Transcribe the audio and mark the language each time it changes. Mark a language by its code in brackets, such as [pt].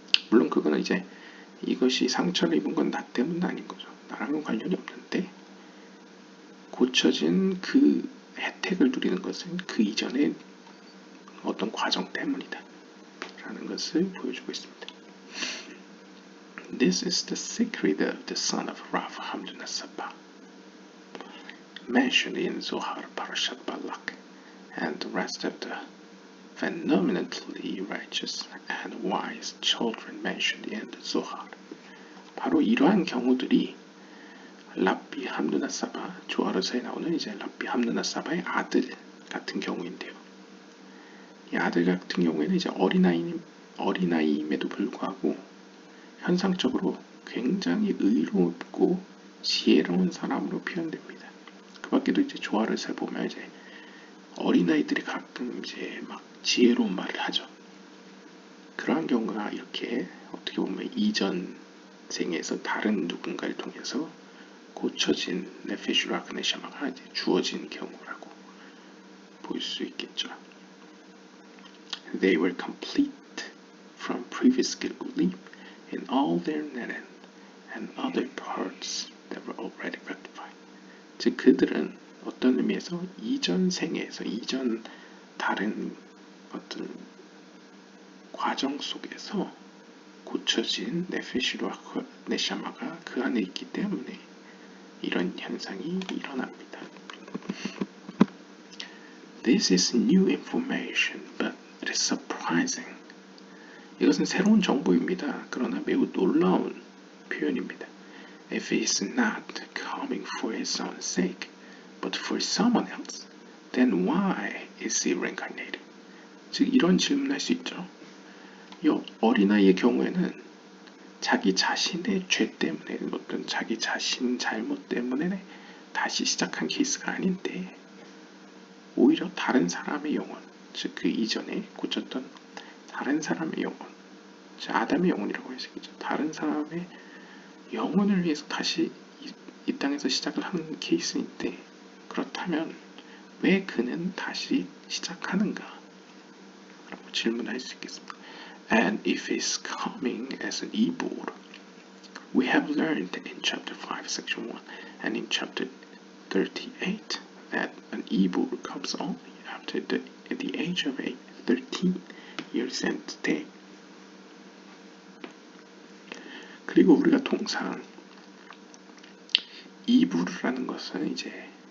[ko] 물론 그거는 이제 이것이 상처를 입은 건 나 때문은 아닌 거죠. 나랑은 관련이 없는데 고쳐진 그 혜택을 누리는 것은 그 이전의 어떤 과정 때문이다 라는 것을 보여주고 있습니다. [en] This is the secret of the son of Rav Hamduna Saba, mentioned in Zohar Parashat Balak, and the rest of the phenomenally righteous and wise children mentioned in the Zohar. [ko] 바로 이러한 경우들이 랍비 함누나 사바, 조아르서에 나오는 이제 랍비 함누나 사바의 아들 같은 경우인데요. 이 아들 같은 경우에는 이제 어린아이임에도 불구하고 현상적으로 굉장히 의롭고 지혜로운 사람으로 표현됩니다. 그 밖에도 이제 조아르서에 보면 이제 어린아이들이 가끔 이제 막 지혜로운 말을 하죠. 그러한 경우가 이렇게 어떻게 보면 이전 생에서 다른 누군가를 통해서 고쳐진 네페슈르아크 네샤마가 이제 주어진 경우라고 볼 수 있겠죠. [en] They were complete from previous Gilguli in all their neren and other parts that were already rectified. [ko] 즉 그들은 어떤 의미에서 이전 생에서 이전 다른 어떤 과정 속에서 고쳐진 네페슈르아크 네샤마가 그 안에 있기 때문에 이런 현상이 일어납니다. [en] This is new information, but it is surprising. [ko] 이것은 새로운 정보입니다. 그러나 매우 놀라운 표현입니다. [en] If he is not coming for his own sake, but for someone else, then why is he reincarnating? [ko] 즉 이런 질문을 할 수 있죠. 이 어린아이의 경우에는 자기 자신의 죄 때문에 어떤 자기 자신 잘못 때문에 다시 시작한 케이스가 아닌데 오히려 다른 사람의 영혼, 즉 그 이전에 고쳤던 다른 사람의 영혼, 즉 아담의 영혼이라고 해석이죠. 다른 사람의 영혼을 위해서 다시 이 땅에서 시작을 하는 케이스인데 그렇다면 왜 그는 다시 시작하는가? 라고 질문할 수 있겠습니다. [en] And if he's coming as an Ibor, we have learned in chapter 5, section 1, and in chapter 38 that an Ibor comes only after the age of 13 years and day. [ko] 그리고 우리가 통상 이부르라는 것은 이제